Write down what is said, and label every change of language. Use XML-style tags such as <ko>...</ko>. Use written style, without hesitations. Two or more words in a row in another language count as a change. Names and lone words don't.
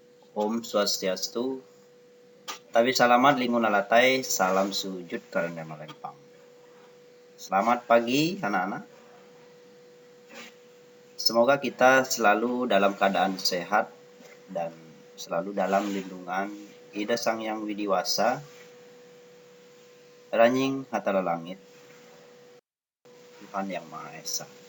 <ban>Om Swastiastu.</ban> <nij>Tabi salamat lingun alatai,</nij> <id>salam sujud karena melempang. Selamat pagi anak-anak. Semoga kita selalu dalam keadaan sehat dan selalu dalam lindungan Ida Sang Yang Widiwasa, Ranying Hatala Langit, Tuhan Yang Maha Esa.</id>